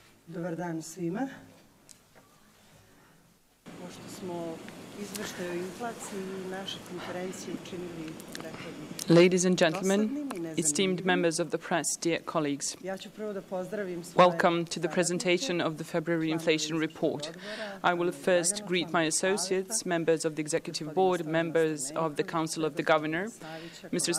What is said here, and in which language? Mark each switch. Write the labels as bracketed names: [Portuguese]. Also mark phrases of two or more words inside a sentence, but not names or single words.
[Serbian] Dobar dan svima. Pošto smo izveštaj o inflaciji naše konferencije učinili rekordnim. [English] Ladies and gentlemen, esteemed members of the press, dear colleagues, welcome to the presentation of the February inflation report. I will first greet my associates, members of the Executive Board, members of the Council of the Governor, Mr.